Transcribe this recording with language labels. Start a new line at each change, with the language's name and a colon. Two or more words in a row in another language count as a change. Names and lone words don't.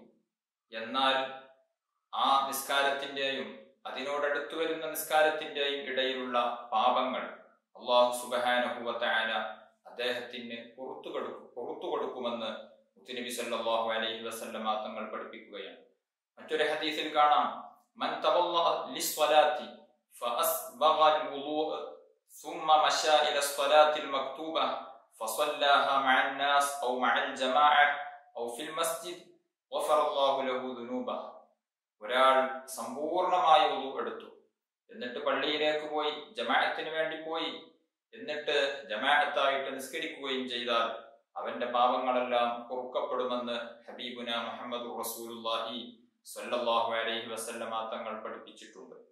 Malayalam: എന്നാൽ ആ നിസ്കാരത്തിന്റെയും അതിനോടടുത്തു വരുന്ന നിസ്കാരത്തിന്റെയും ഇടയിലുള്ള പാപങ്ങൾ
Arabic: الله سبحانه وتعالى
Malayalam: അദ്ദേഹത്തിന് പുറത്തു കൊടുക്കുമെന്ന് മുത്തുനബി
Arabic: صلى الله عليه وسلم
Malayalam: തങ്ങൾ പഠിപ്പിക്കുകയാണ്. മറ്റൊരു ഹദീസിൽ കാണാം,
Arabic: من توضأ للصلاة فأسبغ الوضوء ثم مشى إلى الصلاة المكتوبة فصلاها مع الناس أو مع الجماعة أو في المسجد غفر الله له ذنوبه.
Malayalam: ഒരാൾ സമ്പൂർണമായ വുളൂ എടുത്തു, എന്നിട്ട് പള്ളിയിലേക്ക് പോയി, ജമാഅത്തിന് വേണ്ടി പോയി, എന്നിട്ട് ജമാഅത്തായിട്ട് നിസ്കരിക്കുകയും ചെയ്താൽ അവന്റെ പാപങ്ങളെല്ലാം പൊറുക്കപ്പെടുമെന്ന്
Arabic: حبيبنا محمد رسول الله صلى الله عليه وسلم
Malayalam: തങ്ങൾ പഠിപ്പിച്ചിട്ടുണ്ട്.